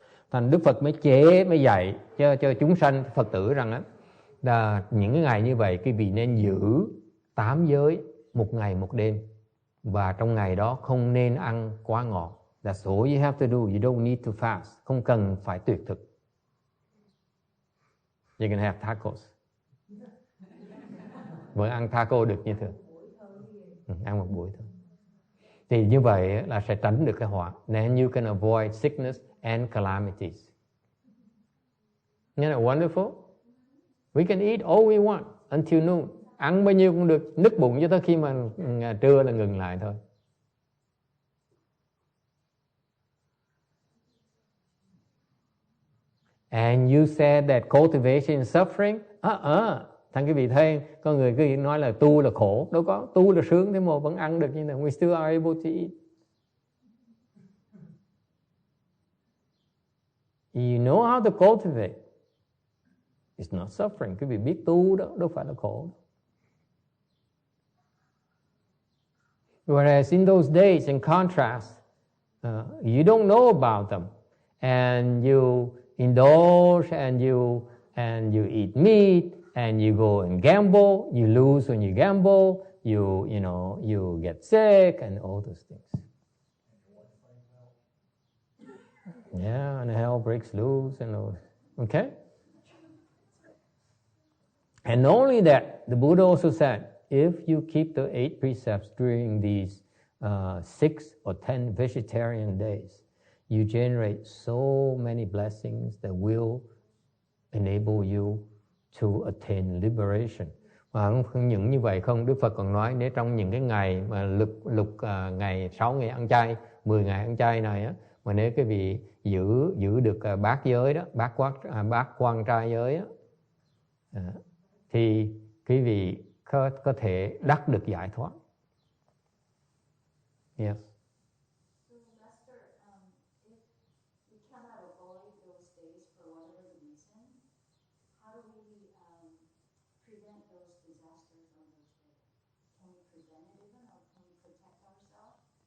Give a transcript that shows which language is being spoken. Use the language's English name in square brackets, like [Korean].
[Vietnamese] Thành Đức Phật mới dạy cho chúng sanh Phật tử rằng là những cái ngày như vậy quý vị nên giữ 8 giới một ngày một đêm, và trong ngày đó không nên ăn quá ngọt. [English] That's all you have to do. You don't need to fast. [Vietnamese] Không cần phải tuyệt thực. [English] You can have tacos. [Vietnamese] Vẫn ăn taco được như thường. Ăn một buổi thôi. Thì như vậy là sẽ tránh được cái họa. [English] Then you can avoid sickness and calamities. Isn't that wonderful? We can eat all we want until noon. [Vietnamese] Ăn bao nhiêu cũng được, nứt bụng cho tới khi mà trưa là ngừng lại thôi. [English] And you said that cultivation is suffering. [Vietnamese] Thằng quý vị thấy, con người cứ nói là tu là khổ. Đâu có, tu là sướng, thế mà vẫn ăn được như thế. [English] We still are able to eat. You know how to cultivate. It's not suffering. [Vietnamese] Quý vị biết tu đó, đâu phải là khổ. [English] Whereas in those days, in contrast, you don't know about them. And you indulge and you eat meat and you go and gamble. You lose when you gamble. You get sick and all those things. Yeah, and hell breaks loose and all. Okay? And not only that, the Buddha also said, if you keep the 8 precepts during these 6 or 10 vegetarian days, you generate so many blessings that will enable you to attain liberation. [Vietnamese] Và không những như vậy không, Đức Phật còn nói nếu trong những cái ngày mà ngày 6 ngày ăn chay, 10 ngày ăn chay này á, mà nếu cái vị giữ được bát giới đó, bát quan trai giới á, thì quý vị có thể đắc được giải thoát. [English] Yes. So, Master, if we cannot avoid those days for whatever the reason, how do we prevent those disasters on those days? Can we prevent it even, or can we protect ourselves?